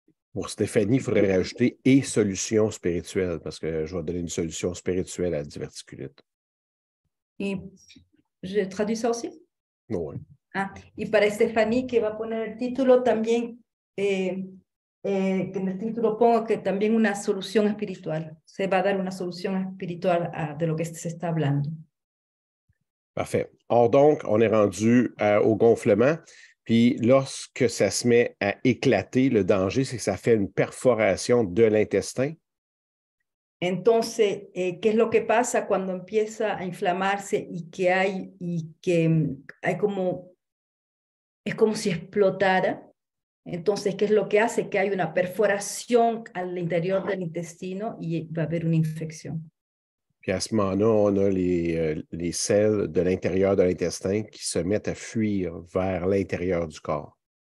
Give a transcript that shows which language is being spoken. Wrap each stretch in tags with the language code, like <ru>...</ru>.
<fr>Pour Stéphanie, il faudrait rajouter « et solution spirituelle » parce que je vais donner une solution spirituelle à la diverticulite. Y je traduis ça aussi? Oui.</fr> <es>Y para Stephanie, que va a poner el título también, que en el título pongo que también una solución espiritual. Se va a dar una solución espiritual de lo que se está hablando.</es> <fr>Parfait. Or donc, on est rendu au gonflement. Puis lorsque ça se met à éclater, le danger, c'est que ça fait une perforation de l'intestin.</fr> <es>Entonces, ¿qué es lo que pasa cuando empieza a inflamarse y que hay como, es como si explotara? Entonces, ¿qué es lo que hace? Que hay una perforación al interior del intestino y va a haber una infección.</es> <fr>Puis à ce moment-là, on a les selles de l'intérieur de l'intestin qui se mettent à fuir vers l'intérieur du corps.</fr>